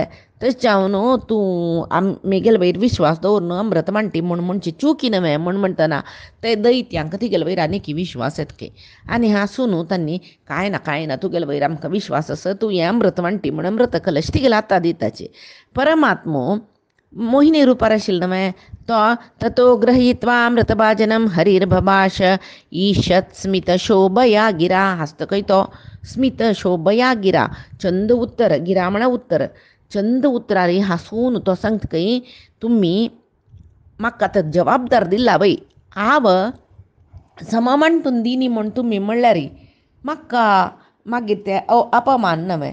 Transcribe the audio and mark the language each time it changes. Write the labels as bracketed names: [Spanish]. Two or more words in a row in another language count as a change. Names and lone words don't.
[Konkani] तशें हांव न्हू तूं म्हगेल वयर विश्वास दवर न्हू अमृत म्हणटी म्हण म्हणची चुकी न्हय म्हण म्हणटना ते दैत्यांक तिगेल वयर आनी विश्वास येतके आनी हांसूं न्हू तांणी कांय ना तुगेल वयर आमकां विश्वास आसा तूं हें अमृत म्हणटी म्हण अमृत कलश तिगेल आतां दिताची. परमात्मो मोहिनी रुपार आशिल्लो न्हय तो [Sanskrit] ततो गृहीत्वा अमृतभाजनं हरिर्भभाष ईशत् स्मित शोभया गिरा [Konkani] हस्तकय तो [Sanskrit] स्मित शोभया गिरा [Konkani] चंद उत्तर गिरा म्हणा उत्तर चंद उतरारी हांसून तो सांगतकय तुमी म्हाका आतां जबाबदार दिला वय हांव सममंटून दिनी म्हण तुमी म्हणल्यार म्हाका मागीर ते अपमान न्हय.